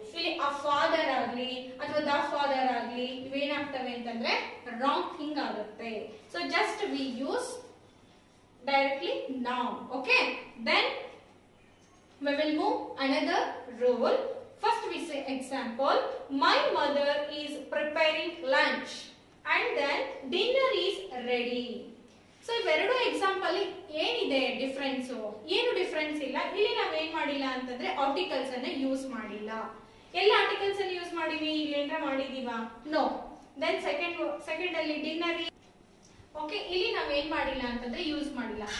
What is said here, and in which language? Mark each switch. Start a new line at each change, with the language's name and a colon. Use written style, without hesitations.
Kannada: ಇಲ್ಲಿ a father ಆಗ್ಲಿ ಅಥವಾ the father ಆಗ್ಲಿ ಇವೇನಾಗ್ತವೆ ಅಂತಂದ್ರೆ
English: wrong thing
Kannada: ಆಗುತ್ತೆ.
English: So just we use directly noun. Okay, then we will move another rule. First we say example, my mother is preparing lunch and then dinner is ready.
Kannada: So ಇವೆರಡು example ಏನಿದೆ difference? ಏನು difference ಇಲ್ಲ. ಇಲ್ಲಿ ನಾವು ಏನ್ ಮಾಡಿಲ್ಲ ಅಂತಂದ್ರೆ articles ಅನ್ನ ಯೂಸ್ ಮಾಡಿಲ್ಲ. ಎಲ್ಲ ಆರ್ಟಿಕಲ್ಸ್ ಅನ್ನು ಯೂಸ್ ಮಾಡಿವಿ, ಇಲ್ಲಿ ಏನಾರ ಮಾಡಿದೀವಾ? ನೋ. ದೆನ್ ಸೆಕೆಂಡ್ ಅಲ್ಲಿ ಡಿನ್ನರ್. ಓಕೆ, ಇಲ್ಲಿ ನಾವ್ ಏನ್ ಮಾಡಿಲ್ಲ ಅಂತಂದ್ರೆ ಯೂಸ್ ಮಾಡಿಲ್ಲ.